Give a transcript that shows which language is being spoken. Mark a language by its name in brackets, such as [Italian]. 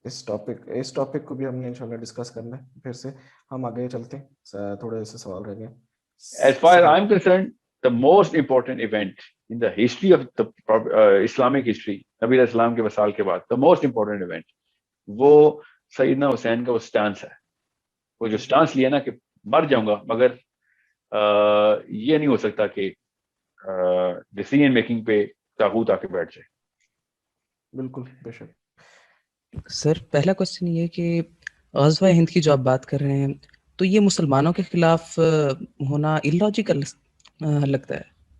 [Urdu] اس topic کو بھی ہم نے انشاءاللہ ڈسکس کرنا ہے. پھر سے ہم آگے چلتے ہیں، تھوڑے سے سوال رہ گئے. [English] As far as I'm concerned, the most important event in the history of the Islamic history, [Urdu] نبی علیہ السلام کے وصال کے بعد [English] the most important event [Urdu] وہ سیدنا حسین کا وہ سٹانس ہے. وہ جو سٹانس لیا نا کہ مر جاؤں گا مگر یہ نہیں ہو سکتا کہ ڈیسیژن میکنگ پہ طاغوت آ کے بیٹھ جائے. بالکل بے شک. سر پہلا کوشچن یہ کہ غزوہ ہند کی جو آپ بات کر رہے ہیں تو یہ مسلمانوں کے خلاف ہونا اللاجیکل لگتا ہے.